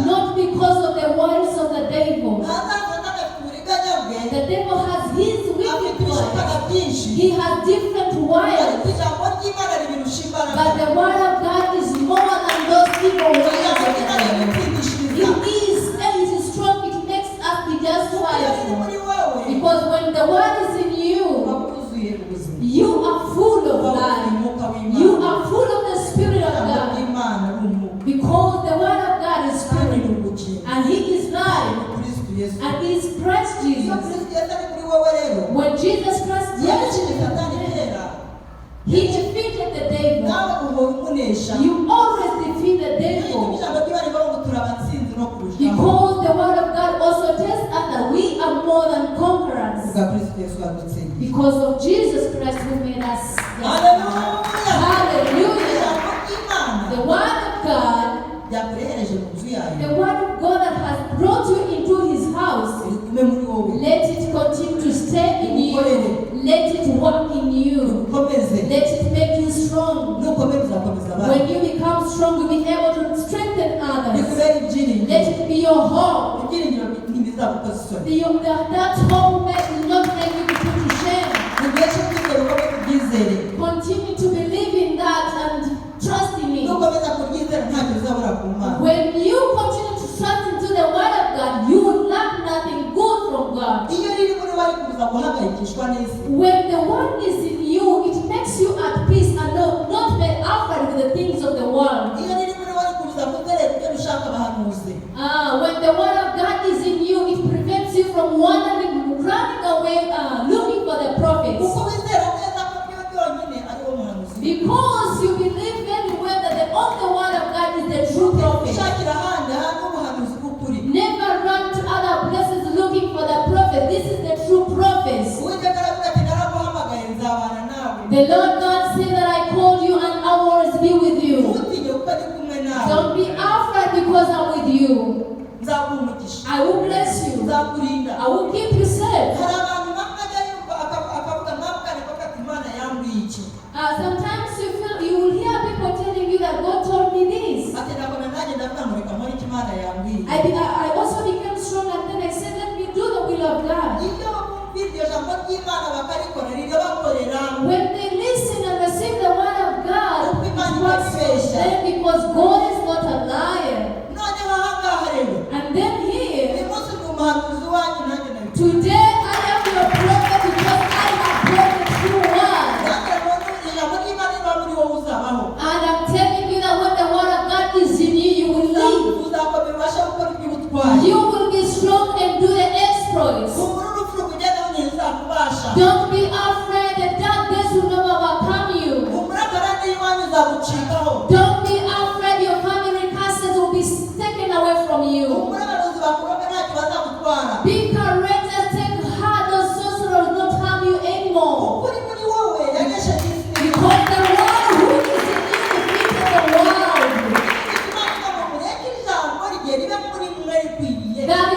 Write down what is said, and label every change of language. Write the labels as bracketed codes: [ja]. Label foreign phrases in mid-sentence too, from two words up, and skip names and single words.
[en] Not because of the words of the devil. [rw] Ntazafata afite uburiganya bwe. [en] The devil has his wicked [rw] Afite ibishukana [en] words. [rw] byinshi. [en] He has different words. [rw] Ariko ijambo ry'Imana ribirusha imbaraga. [en] But the word of God is more than those evil words [rw] Ijambo [en] of the [rw] ry'Imana [en] devil. [rw] rigutsindishiriza. [en] It is strong. It makes us be just [rw] Iyo riri muri [en] quiet. [rw] wowe, [en] Because when the word is in you, [rw] uba wuzuye ubuzima. [en] you are full of [rw] Uba wuzuye [en] life. [rw] umwuka w'Imana. [en] You are full of the Spirit of [rw] Ijambo [en] God. [rw] ry'Imana ari umwuka. [en] Because the word of God is [rw] Kandi ni [en] spirit. [rw] ubugingo. [en] And He is life. [rw] Kristo Yesu. [en] And He is Christ [rw] Iyo [en] Jesus. [rw] Kristo Yesu ari muri wowe rero, [en] When Jesus Christ [rw] yakijije [en] is [rw] Satani kera, [en] He defeated the devil. [rw] nawe uhora umunesha. [en] You always defeat the [rw] Iyo [en] devil. [rw] ijambo ry'Imana rivuga ngo turi abatsinzi no kurushaho. [en] Because the word of God also tells us that we are more than conquerors. [rw] Kubwa Kristo Yesu wadutsindiye. [en] Because of Jesus Christ who made us. [rw] Haleluya. [en] Hallelujah. [rw] Ijambo ry'Imana [en] The word of God, [rw] ryakurehereje mu nzu yayo, [en] the word of God that has brought you into His house, [rw] rigume muri wowe, [en] let it continue to stay in you. Let it work in you. [rw] ukomeze. [en] Let it make you strong. [rw] Nukomeza uzakomeza abandi. [en] When you become strong, you'll be able to strengthen others. [rw] Rikubere ibyiringiro. [en] Let it be your hope. [rw] Ibyiringiro ntibizagukoza isoni. [en] That hope will not make you put to shame. [rw] Ni igihe cyo kwizera ukomeze ubyizere. [en] Continue to believe in that and trust in it. [rw] Nukomeza kuryizera ntacyo uzabura ku Mana. [en] When you continue to trust into the word of God, you will lack nothing good from God. [rw] Iyo riri muri wowe kuza guhangayikishwa n'isi. [en] When the word is in you, it makes you at peace and not be afraid with the things of the world. [rw] Iyo riri muri wowe kuza kuzerera ibyo bishaka abahanuzi. [en] When the word of God is in you, it prevents you from wandering, running away, looking for the prophets. [rw] Kuko wizera neza ko byo byonyine ari wo muhanuzi. [en] Because you believe very well that the only word of God is the true prophet. [rw] Ushakira ahandi hantu ubuhanuzi bw'ukuri. [en] Never run to other places looking for the prophet. This is the true prophets. [rw] Uwiteka aravuga ati naraguhamagaye nzabana nawe. [en] The Lord God said that I called you and I will always be with you. [rw] Ntutinye kuko ndi kumwe nawe. [en] Don't be afraid because I'm with you. [rw] Nzaguha umugisha. [en] I will bless you. [rw] Nzakurinda. [en] I will keep you safe. [rw] Hari abantu bamwe ajya yumva akavuga mwamugane kuko ati Imana yambwiye iki. [en] Sometimes you will hear people telling you that God told me this. [rw] Ati nabona nanjye ndavuga ngo reka nkore icyo Imana yambwiye. [en] I also became strong and then I said, let me do the will of God. [rw] Iyo bumva iryo jambo ry'Imana bakarikora rirabakorera. [en] When they listen and receive the word of God, it works for [rw] Imana [en] them because God is not a liar. [rw] Noneho aha ngaha rero. [en] And then here, [rw] Uyu munsi ndi umuhanuzi wanyu nanjye nabikora. [en] today I am your prophet because I have brought the true word. [rw] Nanjye rero ijambo ry'Imana riba muri wowe uzabaho. [en] And I'm telling you that when the word of God is in you, you will live. [rw] Uzakomera ubashe gukora iby'ubutwari. [en] You will be strong and do the exploits. [rw] Humura urupfu rukugendaho ntizakubasha. [en] Don't be afraid, the darkness will never overcome you. [rw] Humura karande y'iwanyu izagucikaho. [en] Don't be afraid, your family curses will be taken away from you. [rw] Humura abarozi bakuroga ntacyo bazagutwara. [en] Be courageous, take heart, those sorcerers will not harm you anymore. [rw] Ukuri muri wowe yagesheje isi. [en] Because the one who is in you defeated the world. [rw] Imana ngo mureke ijambo rigiye ribe muri mwe rikwiriye. [en] The